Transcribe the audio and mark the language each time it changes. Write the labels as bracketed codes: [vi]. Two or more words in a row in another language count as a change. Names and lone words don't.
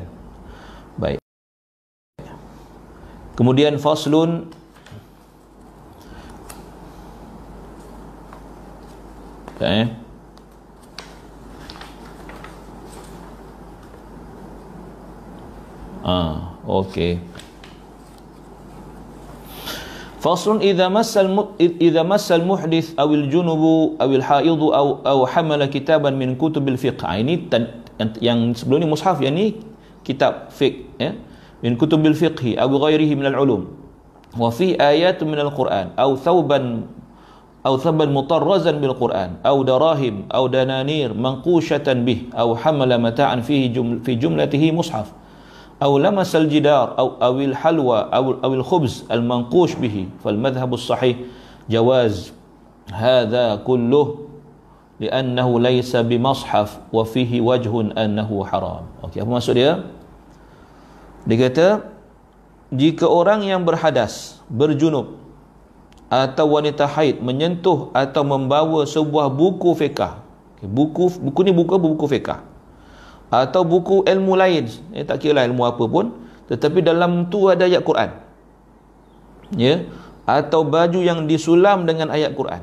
[ms] Baik. Kemudian faslun, okay. Okey. [ar] فصل إذا مس المحدث أو الجنب أو الحائض أو حمل كتابا من كتب الفقه. [ms] Ini yang sebelum ni mushaf, yang ni kitab fiqh, ya, [ar] من كتب الفقه أو غيره من العلوم وفي آيات من القرآن أو ثوبا مطرزا بالقرآن أو دراهم أو دنانير منقوشة به أو حمل متاعا فيه في جملته مصحف أو لمس الجدار أو الحلوى أو الخبز المنقوش به فالمذهب الصحيح جواز هذا كله لأنه ليس بمصحف وفيه وجه أنه حرام. [ms] Okey, apa maksud dia? Dia kata, jika orang yang berhadas, berjunub atau wanita haid menyentuh atau membawa sebuah buku fiqh, buku ni buku fiqh, atau buku ilmu lain, tak kira lah ilmu apa pun, tetapi dalam tu ada ayat Quran, ya, atau baju yang disulam dengan ayat Quran.